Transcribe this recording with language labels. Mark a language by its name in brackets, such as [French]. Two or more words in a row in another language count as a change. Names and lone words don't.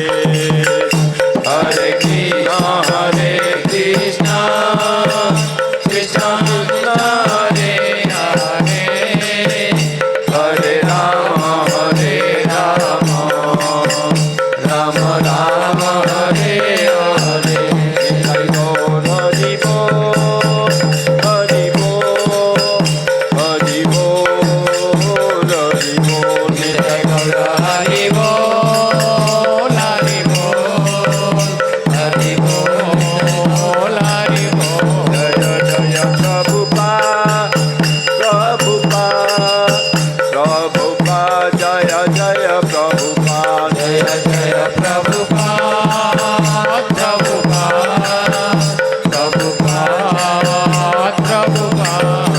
[Sanskrit] Hare Krishna, Hare Krishna, Krishna Krishna, Hare Hare, Hare Rama, Hare Rama, Rama Rama, Hare Hare. [Bangla] হরি বল হরি বল হরি বল হরি বল হরি বল জয় গৌর হরি বল, হরি বল, হরি বল, হরি বল. জয় জয় প্রভুপাদ প্রভুপাদ প্রভুপাদ জয় জয় প্রভুপাদ জয় জয় প্রভুপাদ, প্রভুপাদ, প্রভুপাদ, প্রভুপাদ.